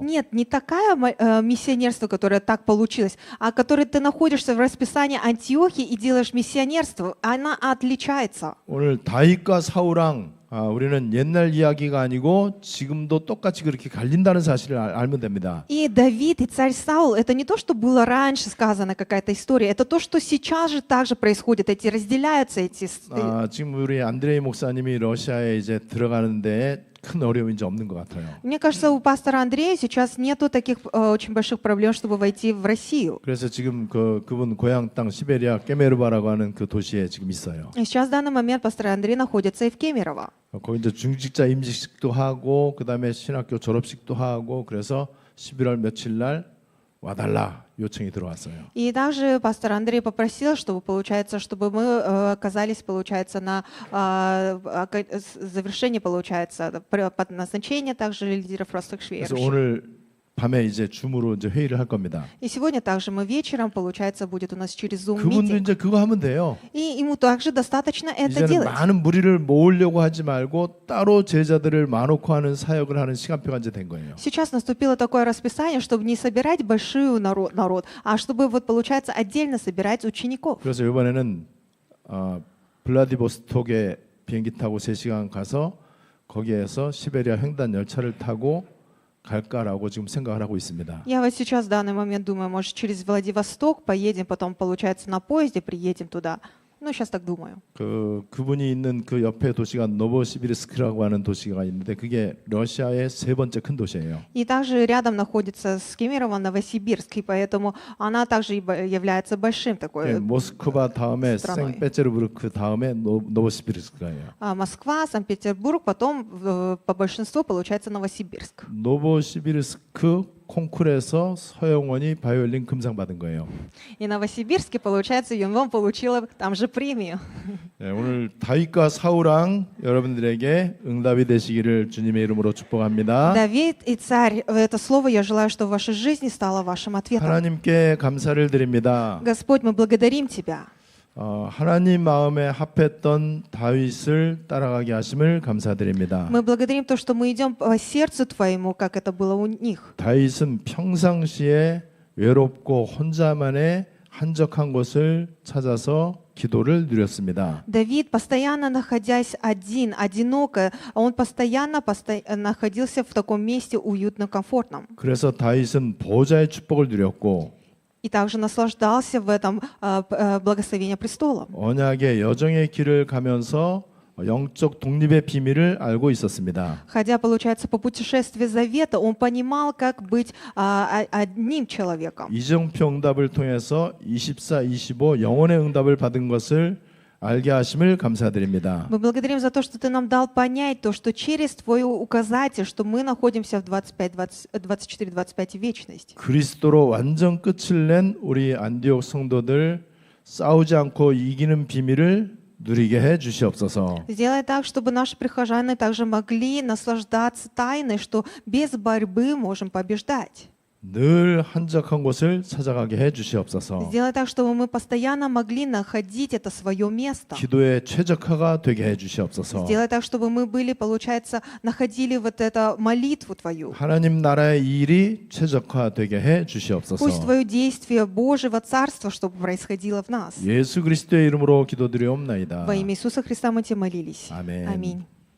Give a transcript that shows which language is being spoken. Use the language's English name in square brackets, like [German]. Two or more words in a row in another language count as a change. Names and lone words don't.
[Russian] Нет, не такая миссионерство, которое так получилось, а которое ты находишься в расписании Антиохии и делаешь миссионерство, она отличается. [Korean] 오늘 다윗과 사울왕 우리는 옛날 이야기가 아니고 지금도 똑같이 그렇게 갈린다는 사실을 알면 됩니다. [Russian] И Давид, и царь Саул, это не то, что было раньше сказано, какая-то история, это то, что сейчас же также происходит, эти разделяются эти... [Korean] 지금 우리 안드레이 목사님이 러시아에 이제 들어가는데 큰 어려움이 이제 없는 것 같아요. [Russian] Мне кажется, у пастора Андрея сейчас нету таких очень больших проблем, чтобы войти в Россию. [Korean] 그래서 지금 그분 고향 땅 시베리아 깨메르바라고 하는 그 도시에 지금 있어요. [Russian] И сейчас в данный момент пастор Андрей находится и в Кемерово. [Korean] 거기 이제 중직자 임직식도 하고 그다음에 신학교 졸업식도 하고 그래서 11월 며칠 날 와달라 요청이 들어왔어요. [Russian] И также пастор Андрей попросил, чтобы, получается, чтобы мы оказались, получается, на завершении, получается, под назначение также лидеров Росток [Korean] 그래서 [Russian] Швейер. [Korean] 오늘 밤에 이제 줌으로 이제 회의를 할 겁니다. [Russian] И сегодня также мы вечером, получается, будет у нас через Zoom [Korean] 그분도 [Russian] митинг. [Korean] 이제 그거 하면 돼요. [Russian] И ему также достаточно это [Korean] 이제는 [Russian] делать. [Korean] 많은 무리를 모으려고 하지 말고 따로 제자들을 많고 하는 사역을 하는 시간표가 이제 된 거예요. [Russian] Сейчас наступило такое расписание, чтобы не собирать большой народ, а чтобы, вот, получается, отдельно собирать учеников. [Korean] 그래서 이번에는 블라디보스톡에 비행기 타고 3시간 가서 거기에서 시베리아 횡단 열차를 타고 갈까라고 지금 생각을 하고 있습니다. [Russian] Я вот сейчас в данный момент думаю, может, через Владивосток поедем, потом, получается, на поезде приедем туда. Ну, сейчас так думаю. [Korean] 그분이 있는 그 옆에 도시가 노보시비르스크라고 하는 도시가 있는데 그게 러시아의 3번째 큰 도시예요. [Russian] И также рядом находится с Кемерово Новосибирск, и поэтому она также является большим такой [Korean] 모스크바 다음에 [Russian] страной. [Korean] 생페테르부르크 다음에 노보시비르스크예요. [Russian] Москва, Санкт-Петербург, потом по большинству получается Новосибирск. [Korean] 노보시비르스크 콩쿨에서 서영원이 바이올린 금상 받은 거예요. [Russian] И в Новосибирске, получается, Юнвон получила там же премию. [Korean] 네, 오늘 다윗과 사울왕 여러분들에게 응답이 되시기를 주님의 이름으로 축복합니다. [Russian] Давид и царь, это слово я желаю, что в вашей жизни стало вашим ответом. [Korean] 하나님께 감사를 드립니다. [Russian] Господь, мы благодарим Тебя. [Korean] 하나님 마음에 합했던 다윗을 따라가게 하심을 감사드립니다. [Russian] Мы благодарим то, что мы идем по сердцу Твоему, как это было у них. [Korean] 다윗은 평상시에 외롭고 혼자만의 한적한 곳을 찾아서 기도를 누렸습니다. [Russian] Давид, постоянно находясь один, одиноко, он постоянно находился в таком месте уютно, комфортном. [Korean] 그래서 다윗은 보호자의 축복을 누렸고 [Russian] И также наслаждался в этом благословении престола. [Korean] 언약의 여정의 길을 가면서 영적 독립의 비밀을 알고 있었습니다. [Russian] Ходя, получается, по путешествию завета, он понимал, как быть одним человеком. [Korean] 이정표 응답을 통해서 24-25 영혼의 응답을 받은 것을 알게 하심을 감사드립니다. [Russian] Мы благодарим за то, что ты нам дал понять то, что через твой указатель, что мы находимся в 24-25 вечности. [Korean] 그리스도로 완전 끝을 낸 우리 안디옥 성도들 싸우지 않고 이기는 비밀을 누리게 해 주시옵소서. [Russian] Сделай так, чтобы наши прихожане также могли наслаждаться тайной, что без борьбы можем побеждать. [Korean] 늘 한적한 곳을 찾아가게 해 주시옵소서. [Russian] Сделай так, чтобы мы постоянно могли находить это свое место. [Korean] 기도의 최적화가 되게 해 주시옵소서. [Russian] Сделай так, чтобы мы были, получается, находили вот эту молитву Твою. [Korean] 하나님 나라의 일이 최적화되게 해 주시옵소서. [Russian] Пусть Твое действие Божьего Царства, чтобы происходило в нас. [Korean] 예수 그리스도의 이름으로 기도드리옵나이다. [Russian] Во имя Иисуса Христа мы Тебе молились. [Korean] 아멘. [Russian] Аминь.